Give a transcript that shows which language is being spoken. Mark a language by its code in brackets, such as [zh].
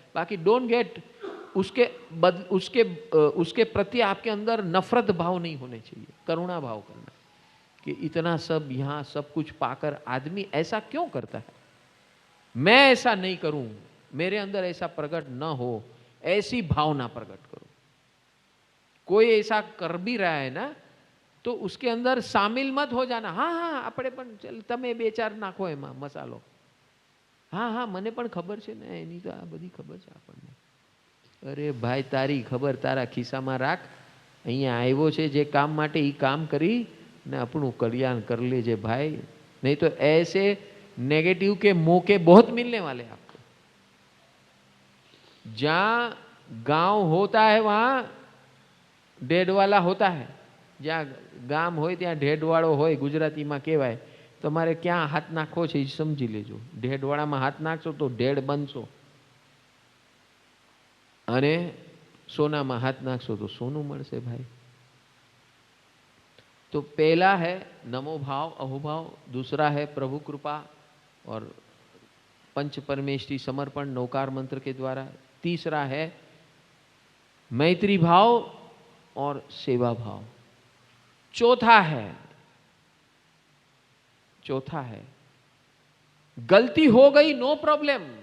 [hi] बाकी don't get उसके प्रति आपके अंदर नफरत भाव नहीं होने चाहिए, करुणा भाव करना कि इतना सब यहाँ सब कुछ पाकर आदमी ऐसा क्यों करता है, मैं ऐसा नहीं करूं, मेरे अंदर ऐसा प्रकट न हो, ऐसी भावना प्रकट करो। कोई ऐसा कर भी रहा है ना तो उसके अंदर शामिल मत हो जाना। [gu] हाँ हाँ આપણે પણ ચલ તમે 2-4 નાખો એમાં મસાલો, હા હા મને પણ ખબર છે ને, એની તો આ બધી ખબર છે આપણને। અરે ભાઈ, તારી ખબર તારા ખિસ્સામાં રાખ, અહીંયા આવ્યો છે જે કામ માટે એ કામ કરી ને આપણું કલ્યાણ कर लेजे भाई, [hi] नहीं तो ऐसे नेगेटिव के मौके बहुत मिलने वाले आपको। जहाँ गांव होता है वहाँ ढेड वाला होता है, [gu] જ્યાં ગામ હોય ત્યાં ઢેડવાળો હોય, ગુજરાતીમાં કહેવાય। તમારે ક્યાં હાથ નાખવો છે એ સમજી લેજો। ઢેડવાળામાં હાથ નાખશો તો ઢેડ બનશો, અને સોનામાં હાથ નાખશો તો સોનું મળશે ભાઈ। [hi] तो पहला है नमो भाव अहोभाव, दूसरा है प्रभु कृपा और पंच परमेष्टि समर्पण नौकार मंत्र के द्वारा, तीसरा है मैत्री भाव और सेवा भाव, चौथा है गलती हो गई नो प्रॉब्लम।